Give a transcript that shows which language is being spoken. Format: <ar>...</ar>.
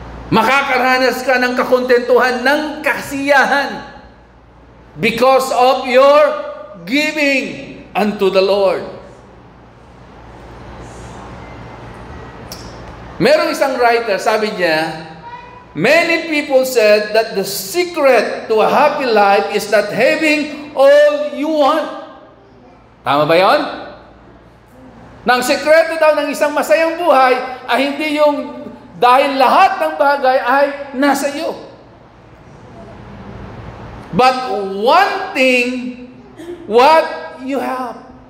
<tl>Makakaranas ka ng kakontentuhan, ng kasiyahan</tl> <en>because of your giving unto the Lord.</en> <tl>Merong isang writer, sabi niya,</tl> <en>many people said that the secret to a happy life is not having all you want.</en> <tl>Tama ba yun? Nang sekreto daw ng isang masayang buhay ay hindi yung dahil lahat ng bagay ay nasa iyo.</tl> <en>But one thing, what you have.</en>